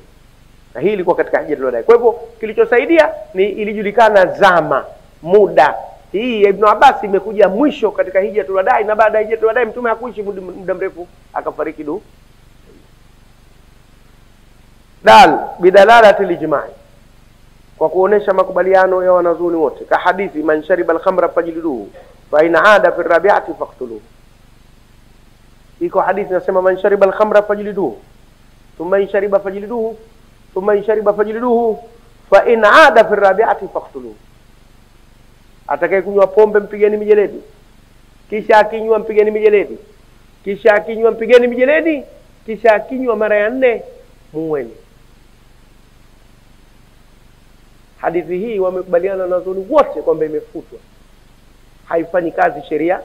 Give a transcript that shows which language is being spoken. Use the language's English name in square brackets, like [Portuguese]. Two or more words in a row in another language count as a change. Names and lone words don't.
[Swahili] Na hii ilikuwa katika hija tulodai. Kwa hivyo kilichosaidia ni ilijulikana zama, muda. Hii Ibn Abbas imekuja mwisho katika hija tulodai, na baada ya hija tulodai Mtume hakuishi muda mrefu, akafariki du. [Arabic] دل بدلالة الإجماع, [Swahili] kwa kuonesha makubaliano ya wanazuoni wote. Ka hadithi [Arabic] من شرب الخمر فاجلدوه فإن عاد في الرابعة فاقتلوه. [Swahili] Iko hadithi nasema [Arabic] من شرب الخمر فاجلدوه ثم إن شرب فاجلدوه ثم إن شرب فاجلدوه فإن عاد في الرابعة فاقتلوه. [Swahili] Atakaye kunywa pombe mpigeni mijeledi, kisha akinywa mpigeni mijeledi, kisha akinywa mpigeni mijeledi, kisha akinywa mara ya 4 muweni. hadithi hii wamekubaliana na wanazuoni wote kwamba imefutwa, haifanyi kazi sheria.